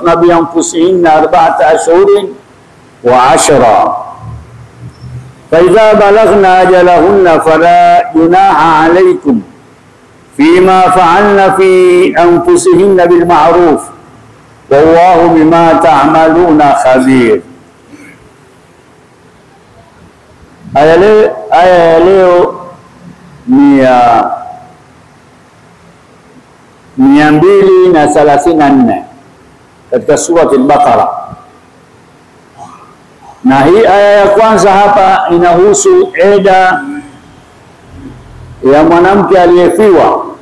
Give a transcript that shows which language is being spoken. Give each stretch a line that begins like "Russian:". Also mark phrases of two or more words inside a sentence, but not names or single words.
Arabic: بأنفسهن 4 أشهر و10 فإذا بلغن أجلهن فلا جناح عليكم فيما فعلن في أنفسهن بالمعروف والله بما تعملون خبير.
Swahili: Aya leo ni 234 katika surati al-Baqara, na hii aya ya kwanza hapa inahusu eda ya mwanamke aliyefiwa.